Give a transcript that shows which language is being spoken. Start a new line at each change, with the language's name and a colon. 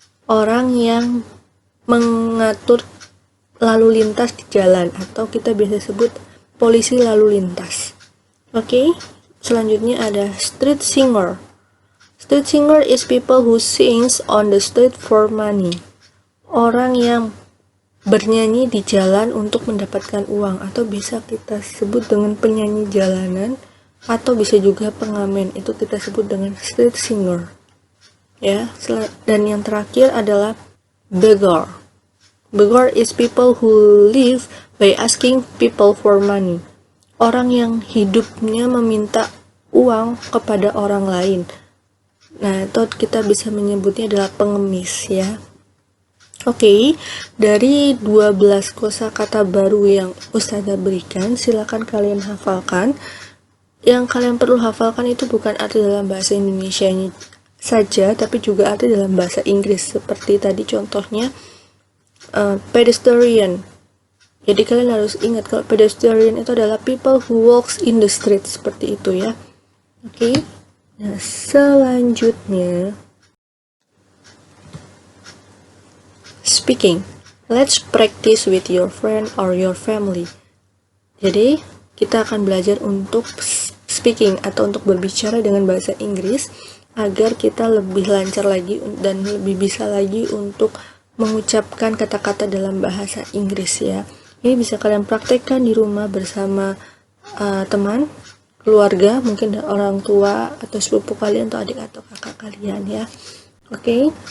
Indonesian: Orang yang mengatur lalu lintas di jalan, atau kita biasa sebut polisi lalu lintas. Oke? Selanjutnya ada street singer.
English: Street singer is people who sings on the street for money.
Indonesian: Orang yang bernyanyi di jalan untuk mendapatkan uang, atau bisa kita sebut dengan penyanyi jalanan, atau bisa juga pengamen, itu kita sebut dengan street singer. Ya, dan yang terakhir adalah beggar.
English: Beggar is people who live by asking people for money.
Indonesian: Orang yang hidupnya meminta uang kepada orang lain. Nah, itu kita bisa menyebutnya adalah pengemis ya. Oke, dari 12 kosakata baru yang Ustazah berikan, silakan kalian hafalkan. Yang kalian perlu hafalkan itu bukan arti dalam bahasa Indonesia saja, tapi juga arti dalam bahasa Inggris. Seperti tadi contohnya pedestrian. Jadi kalian harus ingat kalau pedestrian itu adalah
English: people who walks in the street,
Indonesian: seperti itu ya. Oke. Nah, selanjutnya speaking.
English: Let's practice with your friend or your family.
Indonesian: Jadi, kita akan belajar untuk speaking atau untuk berbicara dengan bahasa Inggris agar kita lebih lancar lagi dan lebih bisa lagi untuk mengucapkan kata-kata dalam bahasa Inggris ya. Ini bisa kalian praktekkan di rumah bersama teman, keluarga, mungkin orang tua atau sepupu kalian atau adik atau kakak kalian ya. Oke.